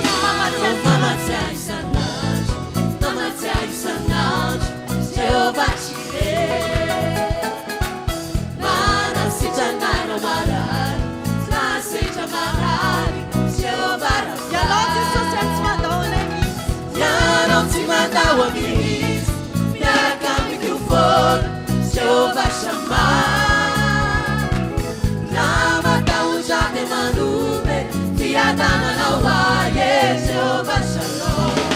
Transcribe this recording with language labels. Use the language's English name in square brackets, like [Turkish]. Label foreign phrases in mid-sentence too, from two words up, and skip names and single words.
[Malagasy] mamatsiahy isan'andro mamatsiahy isan'andro Jehovah Jireh manasitrana marary nasendra marary Jehovah [Portuguese] e a nós Rafa Jesus antes mandou né [Malagasy] Ianao tsy mandao mihitsy miaraka mikrofony Jehovah Shammah namatahotra dia manome fiadanana ho ahy Jehovah Shalom